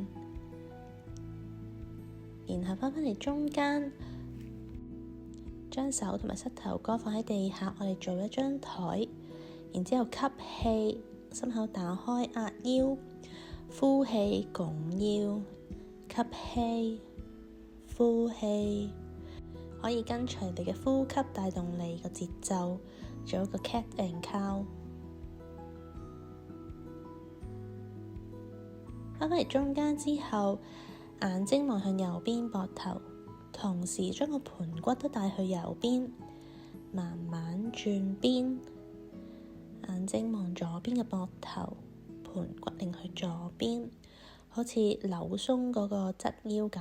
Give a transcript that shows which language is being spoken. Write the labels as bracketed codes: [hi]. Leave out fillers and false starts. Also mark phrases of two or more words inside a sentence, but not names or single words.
[yue] 然後翻返嚟中間，將手同埋膝頭哥放喺地下，我哋做一張台，然之後吸氣，心口打開壓腰，呼氣拱腰，吸氣，呼氣，可以跟隨你嘅呼吸帶動你個節奏，做一個 [en] cat and cow。 [yue] 翻返嚟中間之後，眼睛望向右邊膊頭，同時將個盤骨都帶去右邊，慢慢轉邊，眼睛望左邊嘅膊頭，盤骨擰去左邊，好似扭鬆嗰個側腰咁。